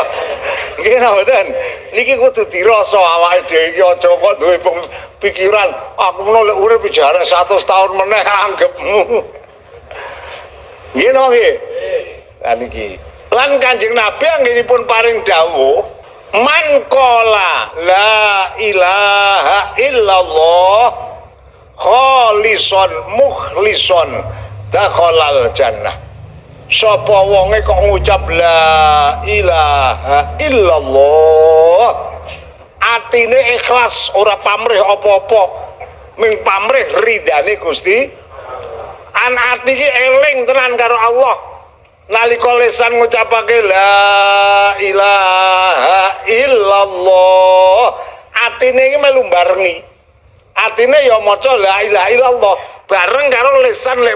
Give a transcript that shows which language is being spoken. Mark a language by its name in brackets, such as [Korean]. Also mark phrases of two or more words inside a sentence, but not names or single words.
[Javanese] Nggih mboten. Niki kudu dirasa awake dhewe iki aja kok duwe pikiran aku menawa lek urip jarak 100 tahun meneh anggapmu. Nggih nggih. Lah niki lan Kanjeng Nabi anggenipun paring dawuh [Arabic] من قال لا إله إلا الله خالصا مخلصا دخل الجنة. [Javanese] Sapa wonge kok ngucap [Arabic] لا إله إلا الله [Javanese] atine ikhlas ora pamrih apa-apa ming pamrih ridane Gusti an ati iki eling tenan karo Allah nalika lisan ngucapake [Arabic] لا إله إلا الله [Javanese] atine iki melu barengi atine ya maca [Arabic] لا إله إلا الله [Javanese] bareng karo lisan lek